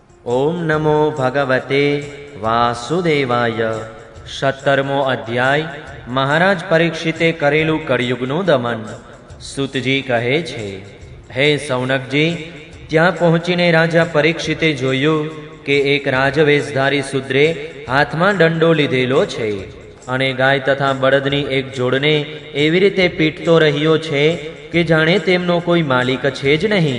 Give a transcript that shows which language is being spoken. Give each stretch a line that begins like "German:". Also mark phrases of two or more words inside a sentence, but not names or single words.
Sanskrit: ओम नमो भगवते वासुदेवाय।
Gujarati: 17મો અધ્યાય। મહારાજ પરીક્ષિતે કરેલું कળિયુગનું દમન। સુતજી કહે છે, હે સૌનકજી, ત્યાં પહોંચીને રાજા પરીક્ષિતે જોયું કે એક રાજવેશધારી શુદ્રે હાથમાં દંડો લીધેલો છે અને ગાય તથા બળદની એક જોડને એવી રીતે પીટતો રહ્યો છે કે જાણે તેમનો કોઈ માલિક છે જ નહીં।